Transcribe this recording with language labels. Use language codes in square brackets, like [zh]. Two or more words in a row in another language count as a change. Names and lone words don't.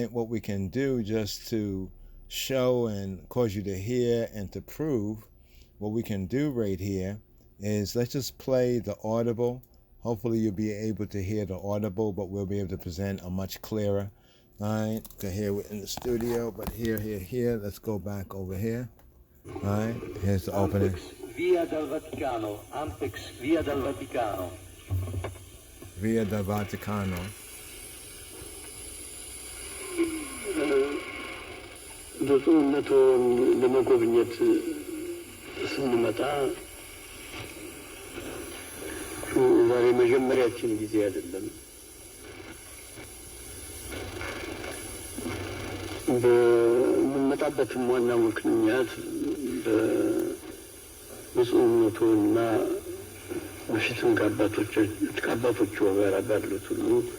[en] What we can do just to show and cause you to hear and to prove, what we can do right here is let's just play the audible. Hopefully you'll be able to hear the audible, but we'll be able to present a much clearer. All right, okay, here we're in the studio, but here. Let's go back over here. All right, here's the opening. [it] Via dal Vaticano, Ampex, via dal Vaticano. Via dal Vaticano. [am] ብፁዕነቱን ለመጎብኘት ስንመጣ ዛሬ መጀመሪያችን ጊዜ አይደለም። በምንመጣበትም ዋና ምክንያት በብፁዕነቱና በፊትም ከአባቶቹ ጋር ባሉት ሁሉ